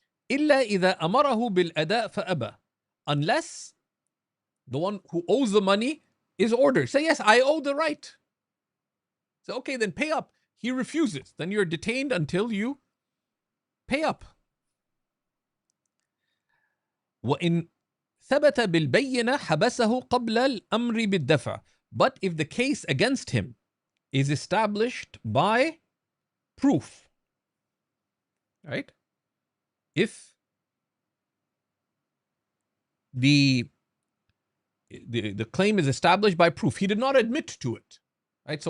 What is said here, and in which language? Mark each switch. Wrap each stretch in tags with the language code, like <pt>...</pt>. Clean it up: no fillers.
<ar>إلا إذا أمره بالأداء فأبى,</ar> <en>unless the one who owes the money is ordered. Say, yes, I owe the right. So, okay, then pay up. He refuses. Then you're detained until you pay up.</en> <ar>وإن ثبت بالبينة حبسه قبل الأمر بالدفع.</ar> <en>But if the case against him is established by proof, right? If the claim is established by proof, he did not admit to it, right?</en>